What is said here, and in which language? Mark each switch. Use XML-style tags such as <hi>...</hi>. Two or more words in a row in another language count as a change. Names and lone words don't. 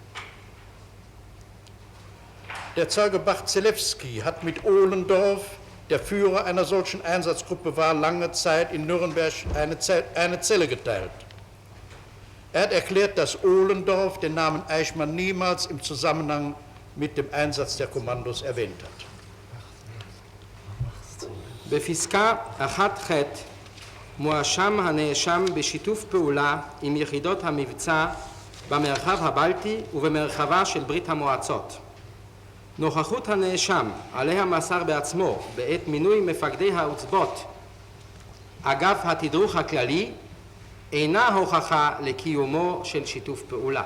<de>Der Zeuge Barzelewski hat mit Ohlendorf, der Führer einer solchen Einsatzgruppe war, lange Zeit in Nürnberg eine Zelle geteilt. Er hat erklärt, dass Ohlendorf den Namen Eichmann niemals im Zusammenhang mit dem Einsatz der Kommandos erwähnt hat.</de> <he>בפסקה 1ח' מואשם הנאשם בשיתוף פעולה עם יחידות המבצע במרחב הבלטי ובמרחבה של ברית המועצות. נוכחות הנאשם עליה מסר בעצמו בעת מינוי מפקדי העוצבות אגף התדרוך הכללי אינה הוכחה לקיומו של שיתוף פעולה.</he>